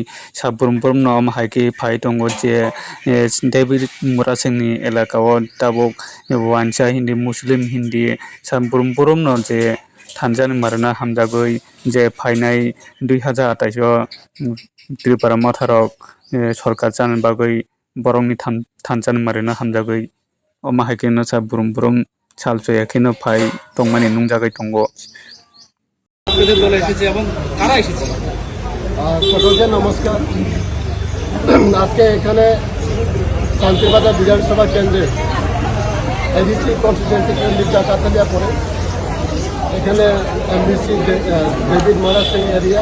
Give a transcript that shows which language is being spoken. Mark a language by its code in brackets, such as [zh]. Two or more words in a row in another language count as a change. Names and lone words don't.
[trp] saburum burum no haike phai tongo je David Murasingni elakao tabuk wancha Hindi Muslim Hindi saburum burum no je thanchan marina hamjagoi je phainai 2028 o Tripura Motharok sorkar chan bagoi borongni thanchan marina hamjagoi o haike no saburum burum salso yakino phai tongmani nungjagai tongo [bn] সকলকে নমস্কার। আজকে এখানে শান্তিবাজার বিধানসভা কেন্দ্রে [en] ADC constituency [bn] কাতালিয়া পড়ে এখানে এমবিসি ডেভিড মোরা সিং এরিয়া।